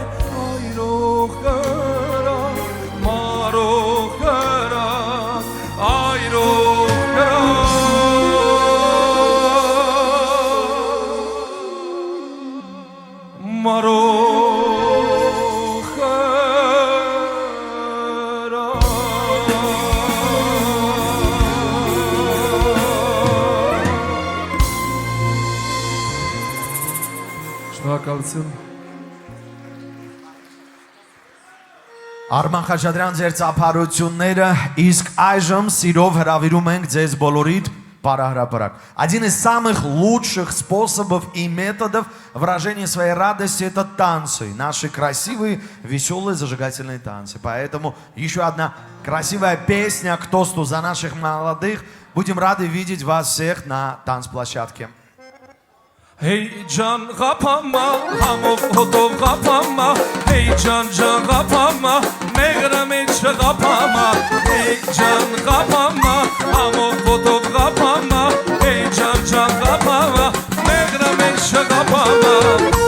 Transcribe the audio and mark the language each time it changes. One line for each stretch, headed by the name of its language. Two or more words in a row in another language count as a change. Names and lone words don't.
Armenian: այրող կրա մարող կրա այրող կրա մարող կրա Շնորհակալություն Արման Խաչատրյան ձեր ծափարությունները իսկ այժմ սիրով հրավիրում ենք ձեզ բոլորիդ пара-гра-парак.
Russian: Один из самых лучших способов и методов выражения своей радости — это танцы. Наши красивые, веселые, зажигательные танцы. Поэтому еще одна красивая песня к тосту за наших молодых. Будем рады видеть вас всех на танцплощадке.
Armenian: Հեյ ջան կապամա, համով հոտով կապամա. Հեյ ջան կապամա, մեղրամ հիչ կապամա. Հեյ ջան կապամա, համով հոտով կապամա. Հեյ ջան կապամա, մեղրամ հիչ կապամա.